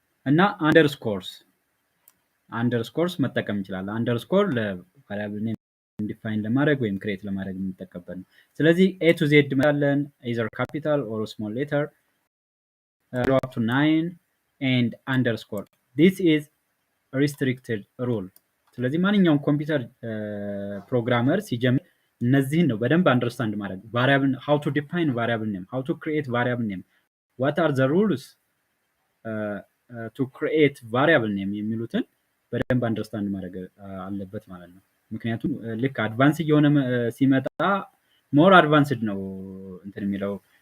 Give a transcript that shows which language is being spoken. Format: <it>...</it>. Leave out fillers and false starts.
<am>እና አንደርስኮርስ መጠቀም እንችላለን። አንደርስኮር ለቫሪያብል ኔም ዲፋይን ለማድረግ ወይም ክሬት ለማድረግ የምንጠቀምበት ነው። ስለዚህ ኤ ቱ ዜድ መጣለን</am> <en>either capital or small letter up to 9 and underscore. This is restricted rule.</en> <am>ስለዚህ ማንኛውም ኮምፒውተር ፕሮግራመር ሲጀምር እነዚህን ነው በደንብ አንደርስታንድ ማድረግ።</am> <en>variable how to define variable name, how to create variable name, what are the rules to create variable name</en> <am>የሚሉትን በደንብ አንደርስታንድ ማድረግ አለበት ማለት ነው። ምክንያቱም ልክ አድቫንስ እየሆነ ሲመጣ ሞር አድቫንስድ ነው እንትን የሚለው</am>